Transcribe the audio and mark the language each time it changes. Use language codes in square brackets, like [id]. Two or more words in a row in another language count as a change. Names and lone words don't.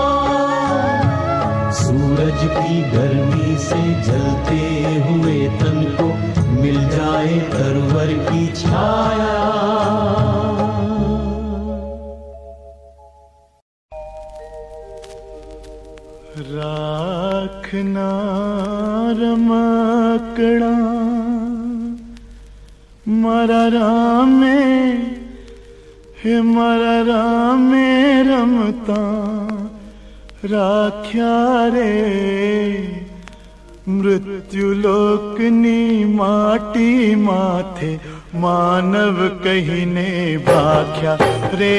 [hi] सूरज की गर्मी से जलते हुए तन को मिल जाए तरवर की छाया। [gu] રાખના રમકડા મારા રામે, હે મારા રામે રમતા રાખ્યા રે। મૃત્યુલોકની માટી માથે માનવ કહીને ભાખ્યા રે।